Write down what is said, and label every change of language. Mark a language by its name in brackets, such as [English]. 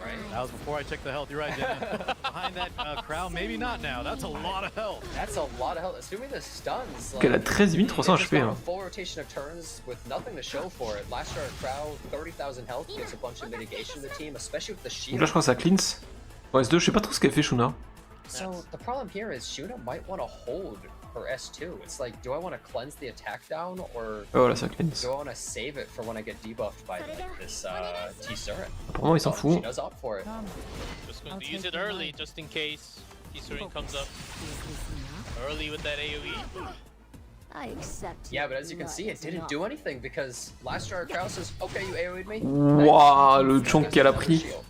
[English] Right? That was before I checked the health. You're right, Jen. Behind that crowd, maybe not now. That's a lot of health. That's a lot of health. Assuming the stuns. [French] Ok, elle a 13 300 HP. Hein. [English] Full rotation of turns with nothing to show for it. Last year, crowd 30,000 health gives a bunch of mitigation to the team, especially with the shield. [French] Donc là, je crois que ça cleanse. En S2, je sais pas trop ce qu'elle fait, Shuna. [English] So the problem here is Shuna might want to hold her S2. It's like, do I want to cleanse the attack down, or [French] Oh là, ça cleanse. [English] do I want to save it for when I get debuffed by like, this T-Surin? [French] Apparemment, ils s'en [English] She [French] foutent. [English] does opt for it. Just going to use it early just in case T-Surin comes up early with that AoE. I accept. Yeah, but as you can see, it didn't do anything because last year Kraus says, okay, you AoE'd me. [French] Waouh, le chunk qu'elle a pris.